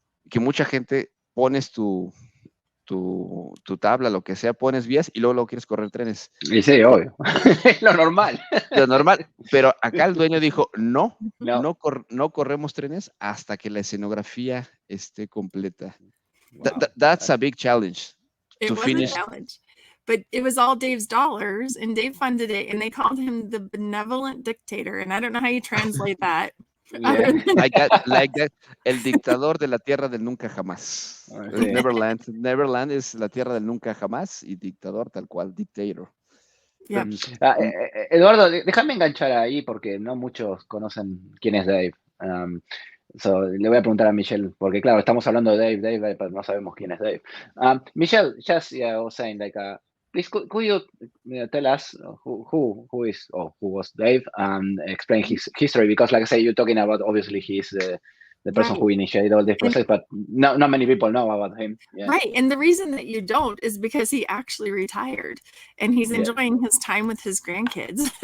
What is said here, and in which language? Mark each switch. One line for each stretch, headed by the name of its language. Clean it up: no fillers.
Spanish: que mucha gente pones tu tabla, lo que sea, pones vías y luego quieres correr trenes. Y sí, obvio. Es lo normal. Lo normal, pero acá el dueño dijo, no No. corremos trenes hasta que la escenografía esté completa.
English: Wow. That's a big challenge. It To was finish. a challenge, but it was all Dave's dollars, and Dave funded it, and they called him the benevolent dictator, and I don't know how you translate that. Yeah. Like that,
Spanish: el dictador de la tierra del nunca jamás. Sí. Neverland es la tierra del nunca jamás y dictador tal cual, dictator.
English: Yep.
Spanish: Eduardo, déjame enganchar ahí porque no muchos conocen quién es Dave. So, le voy a preguntar a Michelle, porque claro, estamos hablando de Dave, pero no sabemos quién es Dave.
English: Michelle, just was saying, like, please, could you tell us who is or who was Dave, and explain his history? Because, like I say, you're talking about, obviously, he's the person who initiated all this process, but not many people know about him. Yeah. Right. And the reason that you don't is because he actually retired and he's enjoying his time with his grandkids.